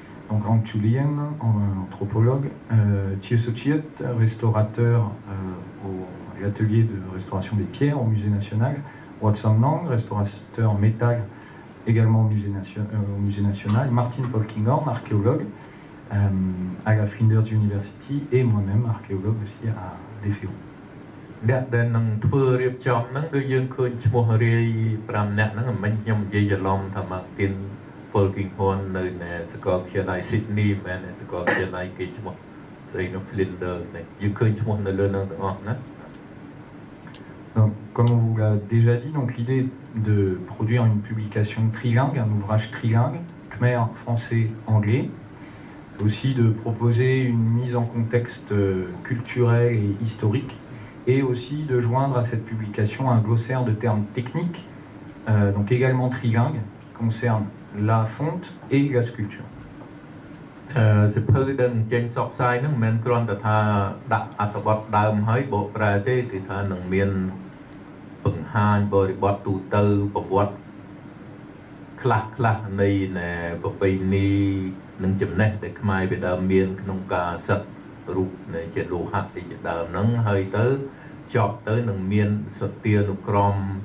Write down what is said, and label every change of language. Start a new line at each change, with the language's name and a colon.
French: Donc Ang Chulian, anthropologue, Chie Sochiet, restaurateur à l'atelier de restauration des pierres au Musée national, Watson Lang, restaurateur métal également au Musée national, Martin Polkinghorn, archéologue à la Flinders University et moi-même archéologue aussi à l'FEO.
Khmer: អ្នកដែលនឹងធ្វើរៀបចំហ្នឹងគឺយើងឃើញឈ្មោះរាយ5នាក់ហ្នឹងមិនខ្ញុំនិយាយច្រឡំថាមកទីន Polkinghorn នៅសាកលវិទ្យាល័យ Sydney មែនសាកលវិទ្យាល័យគេឈ្មោះស្អីនៅ Flinders នេះយើងឃើញឈ្មោះនៅលើហ្នឹងទាំងអស់ណា
French: Donc comme on vous l'a déjà dit, donc l'idée de produire une publication trilingue, un ouvrage trilingue, khmer, français, anglais, aussi de proposer une mise en contexte culturel et historique. Et aussi de joindre à cette publication un glossaire de termes techniques, donc également trilingue, qui concerne la fonte et la sculpture.
Khmer: សិភៅដែលចេញផ្សព្វផ្សាយហ្នឹងមិនមែនគ្រាន់តែថាដាក់អត្ថបទដើមហើយបកប្រែទេគឺថានឹងមានបង្ហាញបរិបទទូទៅប្រវត្តិ ខ្លះនៃប្រពៃណីនិងចំណេះដែលខ្មែរពីដើមមានក្នុងការសិក្សា រូបនៃជាលោហៈទីជាដើមហ្នឹងហើយទៅចប់ទៅនឹងមានសទានុក្រម